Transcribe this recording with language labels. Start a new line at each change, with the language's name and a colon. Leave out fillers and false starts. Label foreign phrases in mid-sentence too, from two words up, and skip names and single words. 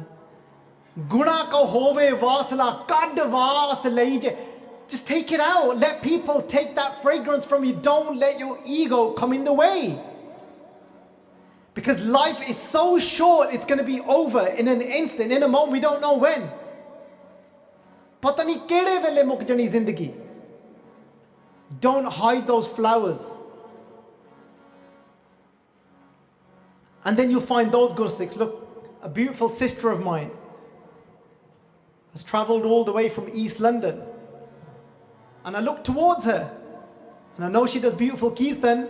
Punjabi: ਗੁਣਾ ਕਾ ਹੋਵੈ ਵਾਸੁਲਾ ਕਢਿ ਵਾਸੁ ਲਈਜੈ.
English: Just take it out. Let people take that fragrance from you. Don't let your ego come in the way. Because life is so short, it's going to be over in an instant, in a moment, we don't know when.
Punjabi: ਪਤਾ ਨਹੀਂ ਕਿਹੜੇ ਵੇਲੇ ਮੁੱਕ ਜਾਣੀ ਜ਼ਿੰਦਗੀ.
English: Don't hide those flowers. And then you'll find those Gursikhs. Look, a beautiful sister of mine has travelled all the way from East London. And I looked towards her. And I know she does beautiful Kirtan.